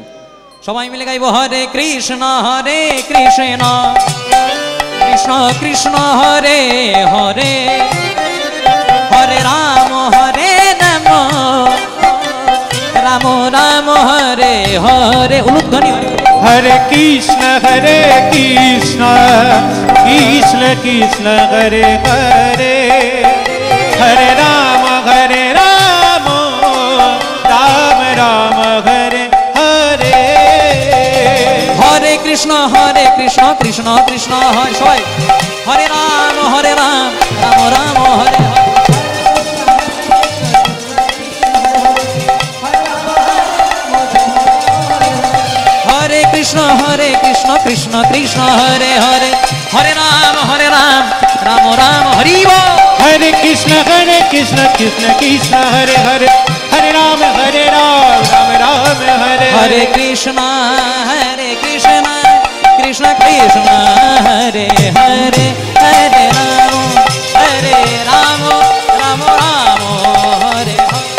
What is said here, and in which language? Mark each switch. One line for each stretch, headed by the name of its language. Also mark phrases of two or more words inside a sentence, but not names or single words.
Bangla: সবাই মিলে গাইব, হরে কৃষ্ণ কৃষ্ণ কৃষ্ণ কৃষ্ণ হরে হরে, হরে রাম রাম রাম রাম হরে হরে। উলুধ্বনি।
Hindi: हरे कृष्ण कृष्ण कृष्ण हरे हरे, हरे राम राम राम हरे हरे।
Bangla: হরে কৃষ্ণ কৃষ্ণ কৃষ্ণ হরে, সবাই হরে রাম রাম রাম হরে হরে। হরে কৃষ্ণ কৃষ্ণ কৃষ্ণ হরে হরে, হরে রাম রাম রাম হরি বল।
Hindi: हरे कृष्ण कृष्ण कृष्ण हरे हरे, हरे राम राम राम हरे हरे कृष्ण कृष्ण कृष्ण हरे हरे, हरे राम राम राम हरे हरे।